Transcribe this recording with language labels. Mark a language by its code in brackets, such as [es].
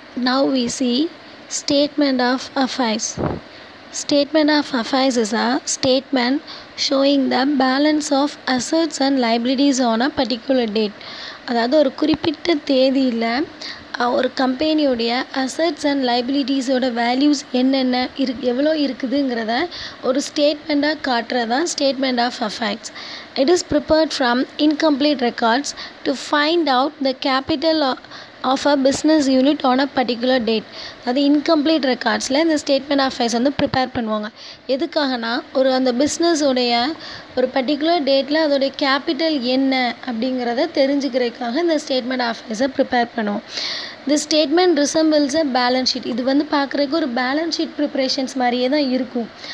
[en] Now we see statement of affairs. Statement of affairs is a statement showing the balance of assets and liabilities on a particular date. [ta] அதாவது ஒரு குறிப்பிட்ட தேதியில் ஒரு கம்பெனியோடைய assets and லைபிலிட்டிஸோட values என்னென்ன எவ்வளோ இருக்குதுங்கிறத ஒரு ஸ்டேட்மெண்ட்டாக காட்டுறது தான் statement of affairs. [en] It is prepared from incomplete records to find out the capital of a business unit on a particular date. [ta] அது இன்கம்ப்ளீட் ரெக்கார்ட்ஸில் இந்த ஸ்டேட்மெண்ட் ஆஃப் அஃபேர்ஸ் வந்து ப்ரிப்பேர் பண்ணுவாங்க. எதுக்காகனா அந்த பிஸ்னஸோடைய ஒரு பர்டிகுலர் டேட்டில் அதோடைய கேபிட்டல் என்ன அப்படிங்கிறத தெரிஞ்சுக்கிறதுக்காக இந்த ஸ்டேட்மெண்ட் ஆஃப் அஃபேர்ஸை ப்ரிப்பேர் பண்ணுவோம். [en] The statement resembles a balance sheet. [ta] இது வந்து பார்க்குறதுக்கு ஒரு பேலன்ஸ் ஷீட் ப்ரிப்ரேஷன்ஸ் மாதிரியே தான் இருக்கும்.